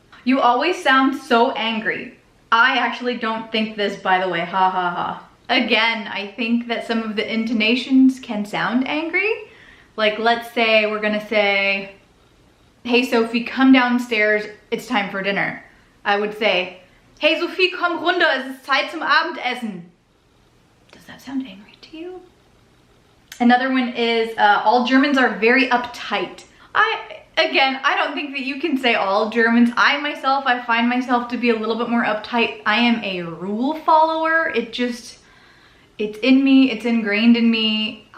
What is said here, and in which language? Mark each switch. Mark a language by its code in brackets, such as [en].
[en] You always sound so angry. I actually don't think this, by the way, ha ha ha. Again, I think that some of the intonations can sound angry. Like let's say we're gonna say, hey Sophie, come downstairs, it's time for dinner. I would say, hey Sophie, [de] komm runter, es ist Zeit zum Abendessen. [en] Does that sound angry to you? Another one is, all Germans are very uptight. Again, I don't think that you can say all Germans. I find myself to be a little bit more uptight. I am a rule follower. It's in me, it's ingrained in me.